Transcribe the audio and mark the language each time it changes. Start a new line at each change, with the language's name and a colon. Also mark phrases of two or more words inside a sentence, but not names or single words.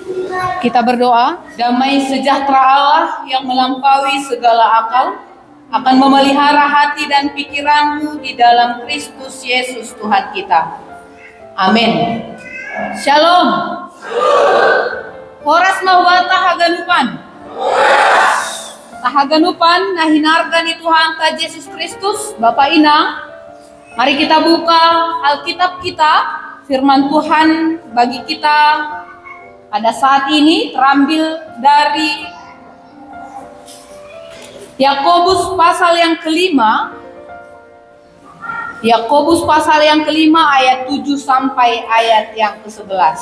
Indonesian: Kita berdoa. Damai sejahtera Allah yang melampaui segala akal akan memelihara hati dan pikiranmu di dalam Kristus Yesus Tuhan kita. Amin. Shalom.
Batak Toba: Horas mawata haganupan. Tahaganupan nahinargani Tuhan ka Yesus Kristus Bapa Inang.
Indonesian: Mari kita buka Alkitab kita. Firman Tuhan bagi kita pada saat ini terambil dari Yakobus pasal yang kelima. Yakobus pasal yang kelima ayat 7 sampai ayat yang ke-11.